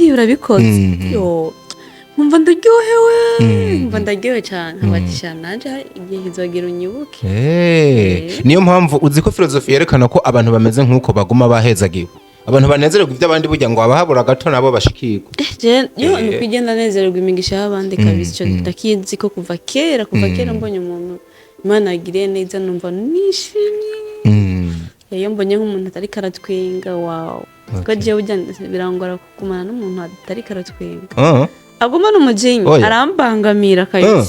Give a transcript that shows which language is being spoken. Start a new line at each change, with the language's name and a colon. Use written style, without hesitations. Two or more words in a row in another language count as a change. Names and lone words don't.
Rundi: Nabiriye urabikoze. nkumva ndaryohewe nkumva ndaryohewe cyane nkabatisha nanje igihe kizogira unyibuke. Niyo mpamvu uzi ko filozofi yerekana ko abantu bameze nk'uko baguma bahezagiwe, abantu banezererwa iby'abandi burya ngo abahabura gato nabo bashikirwa. Yo ni kugenda nezererwa imigisha y'abandi kabisa, icyo ndakizi ko kuva kera mbonye umuntu Imana yagiriye neza numva nishimye. Iyo mbonye nk'umuntu atari karatwenga wow, ko jewe birangora kugumana n'umuntu atari karatwenga, aguma n'umujinya arambangamira kabisa.